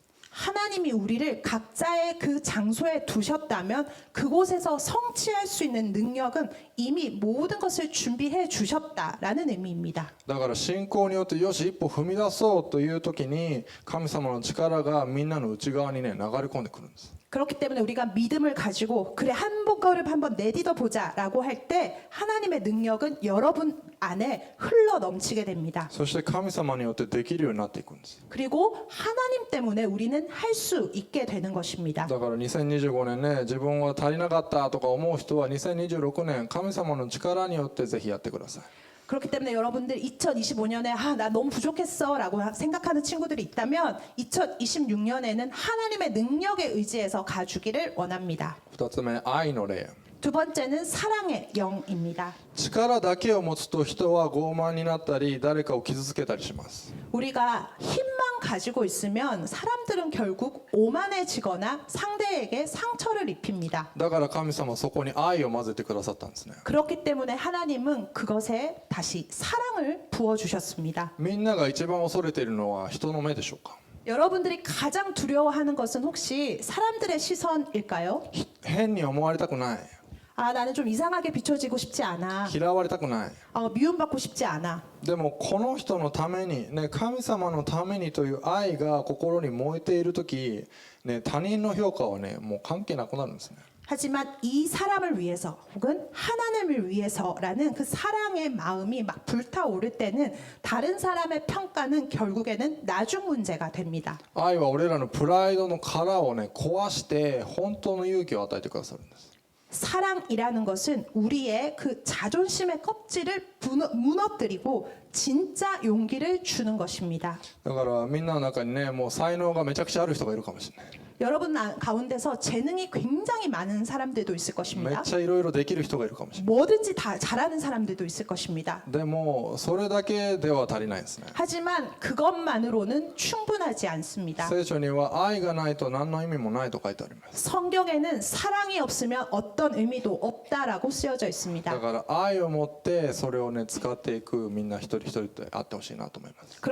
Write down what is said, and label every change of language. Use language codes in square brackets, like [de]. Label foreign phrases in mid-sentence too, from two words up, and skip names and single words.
[ko] 하나님이 우리를 각자의 그 장소에 두셨다면 그곳에서 성취할 수 있는 능력은 이미 모든 것을 준비해 주셨다라는 의미입니다. [ja] だから信仰によってよし一歩踏み出そうという時に神様の力がみんなの内側にね流れ込んでくるんです。 [ko] 그렇기 때문에 우리가 믿음을 가지고 그래 한번거를 한번 내딛어 보자라고 할 때 하나님의 능력은 여러분 안에 흘러 넘치게 됩니다. [ja] そして神様によってできるようになっていくんです。 [ko] 그리고 하나님 때문에 우리는 할 수 있게 되는 것입니다. [ja] だから2025年ね、自分は足りなかったとか思う人は2026年神様の力によってぜひやってください。 [ko] 그렇기 때문에 여러분들 2025년에 나 너무 부족했어라고 생각하는 친구들이 있다면 2026년에는 하나님의 능력에 의지해서 가주기를 원합니다. [ja] 2 つ目、愛の霊。 [ko] 두 번째는 사랑의 영입니다. [ja] 力だけを持つと人は傲慢になったり誰かを傷つけたりします。 [ko] 우리가 힘만 가지고 있으면 사람들은 결국 오만해지거나 상대에게 상처를 입힙니다. [ja] だから神様はそこに愛を混ぜてくださったんですね。 [ko] 그렇기 때문에 하나님은 그것에 다시 사랑을 부어주셨습니다. [ja] みんなが一番恐れているのは人の目でしょうか。 [ko] 여러분들이 가장 두려워하는 것은 혹시 사람들의 시선일까요? [ja] 変に思われたくない、 [ko] 나는 좀 이상하게 비춰지고 싶지 않아. [ja] 嫌われたくない。 [ko] 미움받고 싶지 않아. [ja] でもこの人のために、ね、神様のためにという愛が心に燃えている時、ね、他人の評価はねもう関係なくなるんですね。 [ko] 하지만 이 사람을 위해서 혹은 하나님을 위해서라는 그 사랑의 마음이 막 불타오를 때는 다른 사람의 평가는 결국에는 나중 문제가 됩니다. [ja] 愛は俺らのプライドの殻をね壊して本当の勇気を与えてくださるんです。 [ko] 사랑이라는 것은 우리의 그 자존심의 껍질을 무너뜨리고 진짜 용기를 주는 것입니다. [ja] だからみんなの中にねもう才能がめちゃくちゃある人がいるかもしれない。 [ko] 여러분 가운데서 재능이 굉장히 많은 사람들도 있을 [ja] めっ [ko] 것입니다. [ja] ちゃいろいろできる人がいるかもしれない。 [ko] 뭐든지 다 잘하는 사람들도 있을 것입니다. [ja] でもそれだけでは足りないですね。 [ko] 하지만 그것만으로는 충분하지 않습니다. [ja] 聖書には愛がないと何の意味もないと書いてあります。 [ko] 성경에는 사랑이 없으면 어떤 의미도 없다라고 쓰여져 [ja] だ [ko] 있습니다. [ja] から愛を持ってそれをね使っていくみんな一人一人であってほしいなと思います。